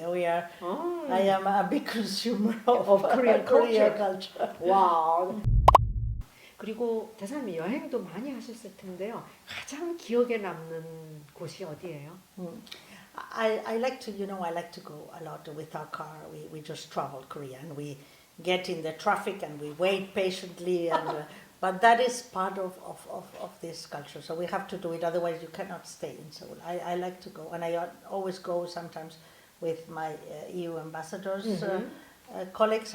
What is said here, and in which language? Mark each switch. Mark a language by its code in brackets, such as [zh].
[en] I am a big consumer of Korean culture. [ko] 와우. 그리고 대사님이 여행도 많이 하셨을 텐데요. 가장 기억에 남는 곳이 어디예요? [en] I like to go a lot with our car. We just travel Korea and we get in the traffic and we wait patiently and. But that is part of this culture, so we have to do it. Otherwise, you cannot stay in Seoul. I like to go, and I always go sometimes with my EU ambassadors, colleagues.